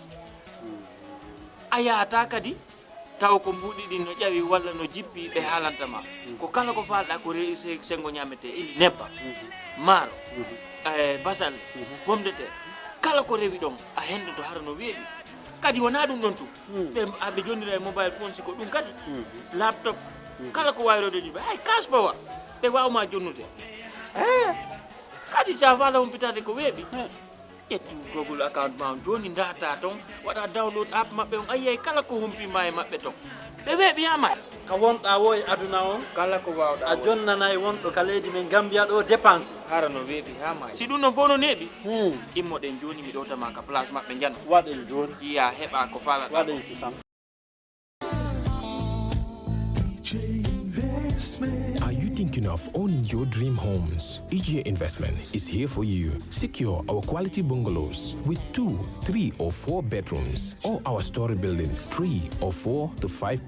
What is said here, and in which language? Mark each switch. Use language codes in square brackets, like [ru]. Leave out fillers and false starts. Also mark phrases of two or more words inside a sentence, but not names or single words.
[ff] ayata kadi taw ko mbudi din no jawi walla no jippi be halanta ma ko kala ko falda ko reese sengo nyamete ili nebba maro basal [fr] pomme de terre [ff] kala ko rewi don a hendo to har no weebi kadi wona dum don tu be abbe jonnira e [en] mobile phone [ff] siko dum kadi laptop kala ko wayrode dibe ay [en] cash power [ff] be wawma jonnude kadi sa fala pitade ko weebi yetti Google account ma joni data ton wada [en] download app [ff] mabbe on ayay kala ko humpi may mabbe ton be weebi ama ka wonda wo e aduna on kala ko wawda a jonnana e wondo kaleji men Gambia do dépense harano weebi ama si dum no fono nebi immo den joni mi do tama ka place mabbe jan waden joni iya heba ko fala waden fisam. [en] Are you thinking of owning your dream homes? EJ Investment is here for you. Secure our quality bungalows with 2, 3 or 4 bedrooms, or our story buildings 3 or 4 to 5